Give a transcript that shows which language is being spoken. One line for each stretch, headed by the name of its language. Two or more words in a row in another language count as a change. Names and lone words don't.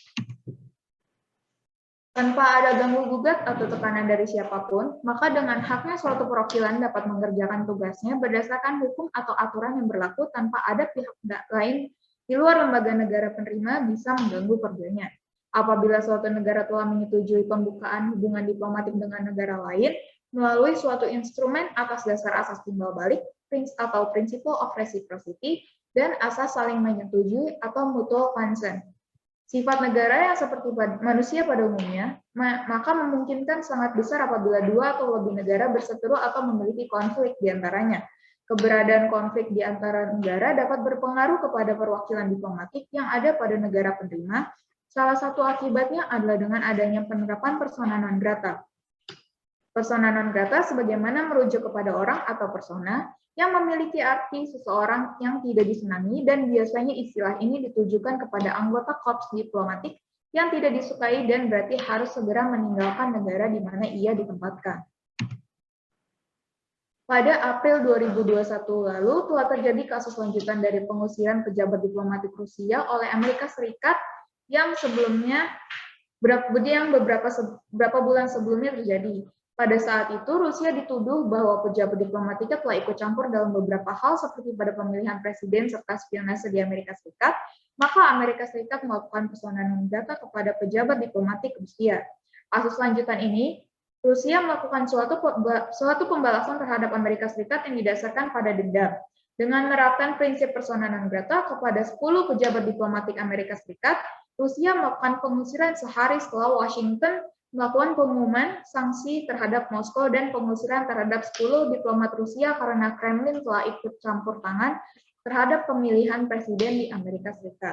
Indonesian: Tanpa ada ganggu-gugat atau tekanan dari siapapun, maka dengan haknya suatu perwakilan dapat mengerjakan tugasnya berdasarkan hukum atau aturan yang berlaku tanpa ada pihak lain di luar lembaga negara penerima bisa mengganggu kerjanya. Apabila suatu negara telah menyetujui pembukaan hubungan diplomatik dengan negara lain melalui suatu instrumen atas dasar asas timbal balik atau
English: principle of reciprocity
Indonesian: dan asas saling menyetujui atau
English: mutual consent.
Indonesian: Sifat negara yang seperti manusia pada umumnya, maka memungkinkan sangat besar apabila dua atau lebih negara berseteru atau memiliki konflik di antaranya. Keberadaan konflik di antara negara dapat berpengaruh kepada perwakilan diplomatik yang ada pada negara penerima. Salah satu akibatnya adalah dengan adanya penerapan
Latin: persona non grata. Persona non grata
Indonesian: sebagaimana merujuk kepada orang atau persona yang memiliki arti seseorang yang tidak disenangi, dan biasanya istilah ini ditujukan kepada anggota korps diplomatik yang tidak disukai dan berarti harus segera meninggalkan negara di mana ia ditempatkan. Pada April 2021 lalu telah terjadi kasus lanjutan dari pengusiran pejabat diplomatik Rusia oleh Amerika Serikat yang sebelumnya beberapa bulan sebelumnya terjadi. Pada saat itu Rusia dituduh bahwa pejabat diplomatiknya telah ikut campur dalam beberapa hal seperti pada pemilihan presiden serta spionase di Amerika Serikat, maka Amerika Serikat melakukan
Latin: persona non grata
Indonesian: kepada pejabat diplomatik Rusia. Kasus lanjutan ini Rusia melakukan suatu pembalasan terhadap Amerika Serikat yang didasarkan pada dendam. Dengan menerapkan prinsip
Latin: persona non grata
Indonesian: kepada 10 pejabat diplomatik Amerika Serikat, Rusia melakukan pengusiran sehari setelah Washington melakukan pengumuman sanksi terhadap Moskow dan pengusiran terhadap 10 diplomat Rusia karena Kremlin telah ikut campur tangan terhadap pemilihan presiden di Amerika Serikat.